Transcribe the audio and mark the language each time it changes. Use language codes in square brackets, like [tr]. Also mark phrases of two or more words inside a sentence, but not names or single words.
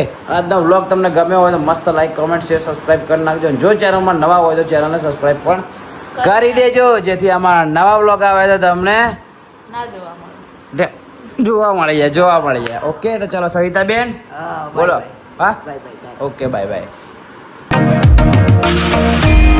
[gu] આજનો વ્લોગ તમને ગમ્યો હોય તો મસ્ત [en] like, comment, share, subscribe [gu] કરી નાખજો. જો ચેનલમાં નવા હોય તો ચેનલને સબસ્ક્રાઈબ પણ કરી દેજો, જેથી અમારા નવા વ્લોગ આવે તો તમને ના જોવા મળે. જોવા મળી જાય. ઓકે, તો ચલો સવિતાબેન હા, બોલો. [en] bye, bye. [gu] હા, [en] Bye, bye, bye. okay, bye bye.